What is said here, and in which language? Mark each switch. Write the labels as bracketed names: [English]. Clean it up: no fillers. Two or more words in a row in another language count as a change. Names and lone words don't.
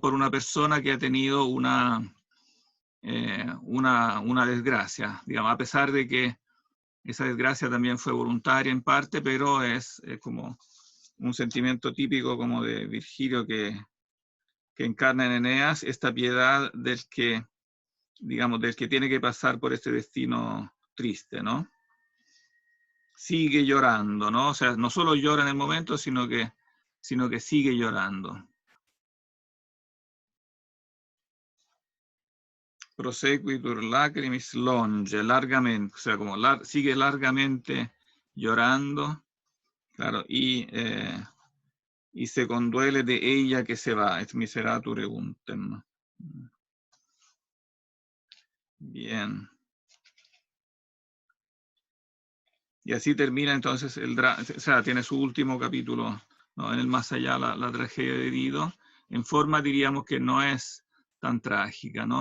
[Spanish] Por una persona que ha tenido una desgracia, digamos, a pesar de que esa desgracia también fue voluntaria en parte, pero es como un sentimiento típico como de Virgilio que encarna en Eneas esta piedad del que tiene que pasar por este destino triste, ¿no? Sigue llorando, ¿no? O sea, no solo llora en el momento, sino que sigue llorando. [Latin] Prosequitur lacrimis longe, [Spanish] largamente, o sea, como sigue largamente llorando, claro, y se conduele de ella que se va, [Latin] et miseratur euntem. [Spanish] Bien. Y así termina entonces o sea, tiene su último capítulo, ¿no? En el más allá, la tragedia de Dido, en forma diríamos que no es tan trágica, ¿no?